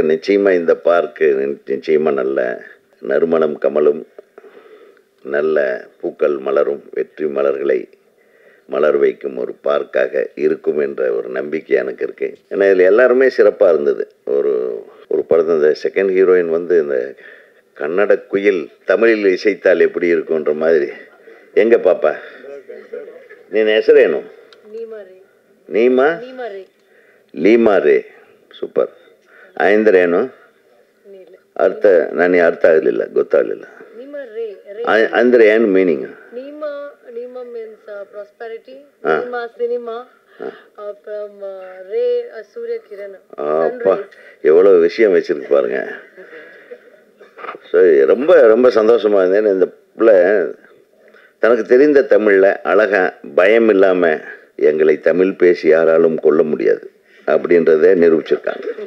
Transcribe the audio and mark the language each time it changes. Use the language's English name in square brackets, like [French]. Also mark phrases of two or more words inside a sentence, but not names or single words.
[Tamil] நிச்சயமாக இந்த பார்க்கு நிச்சயமாக நல்ல நறுமணம் கமலும், நல்ல பூக்கள் மலரும், வெற்றி மலர்களை மலர் வைக்கும் ஒரு பார்க்காக இருக்கும் என்ற ஒரு நம்பிக்கை எனக்கு இருக்கு. ஏன்னா இதில் எல்லாருமே சிறப்பாக இருந்தது. ஒரு படத்தில் இந்த [English] second heroine [Tamil] இந்த கன்னட குயில் தமிழில் இசைத்தால் எப்படி இருக்குன்ற மாதிரி. எங்க பாப்பா நீ ಹೆಸರೇನು? [Kannada] ಲೀಮಾ ರೇ. ಸೂಪರ್. ಆಯಂದ್ರೆ ಏನು ಅರ್ಥ? ನನಗೆ ಅರ್ಥ ಆಗಲಿಲ್ಲ, ಗೊತ್ತಾಗಲಿಲ್ಲ. ಅಂದ್ರೆ ಏನು ಮೀನಿಂಗ್? [Tamil] எவ்வளவு விஷயம் வச்சிருக்கு பாருங்க. ரொம்ப ரொம்ப சந்தோஷமா இருந்தேன். இந்த பிள்ளை தனக்கு தெரிந்த தமிழில் அழகா பயம் இல்லாமல் எங்களை தமிழ் பேசி யாராலும் கொள்ள முடியாது அப்படின்றத நிரூபிச்சிருக்காங்க.